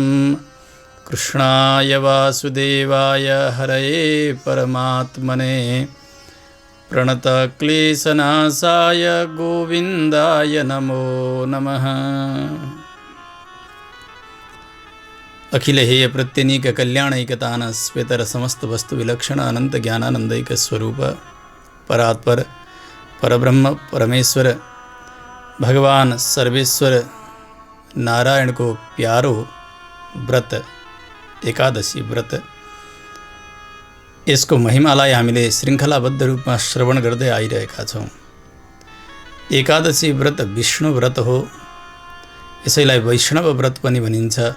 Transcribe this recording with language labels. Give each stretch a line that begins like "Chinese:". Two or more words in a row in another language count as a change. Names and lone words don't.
Sanskrit: कृष्णाय वासुदेवाय हरये परमात्मने प्रणतक्लेशनाशाय गोविन्दाय नमो नमः। अखिल हेय प्रत्यनीक कल्याणैकतान स्वेतर समस्त वस्तु विलक्षण अनंत ज्ञानानंदैक स्वरूप परात्पर परब्रह्म परमेश्वर भगवान सर्वेश्वर नारायण
Nepali: को प्यारो व्रत एकादशी व्रत, यसको महिमालाई हामीले श्रृङ्खलाबद्ध रूपमा श्रवण गर्दै आइरहेका छौँ। एकादशी व्रत विष्णु व्रत हो, यसैलाई वैष्णव व्रत पनि भनिन्छ।